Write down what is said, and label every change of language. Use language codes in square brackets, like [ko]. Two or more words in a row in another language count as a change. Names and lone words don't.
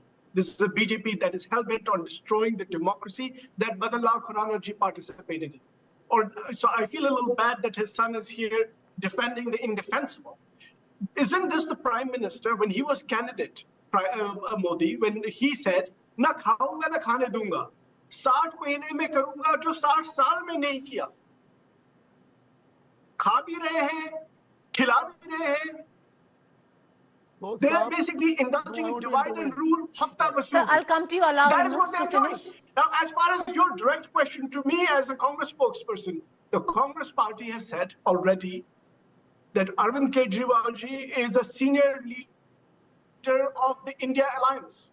[en] This is a BJP that is hell-bent on destroying the democracy that Madanlal Khurana ji participated in. So I feel a little bad that his son is here defending the indefensible. Isn't this the Prime Minister, when he was candidate, Modi, when he said, [hi] "ना खाऊंगा ना खाने दूंगा, 60 महीने में करूंगा जो 60 साल में नहीं किया." खा भी रहे हैं, खिला भी रहे हैं. [en] They are basically indulging in divide and rule, [hi] हफ़्ता वसूल. [en] Sir, I'll come to you. Allow that is what to they're finish. doing. Now, as far as your direct question to me as a Congress spokesperson, the Congress party has said already that Arvind Kejriwal ji is a senior leader of the India Alliance.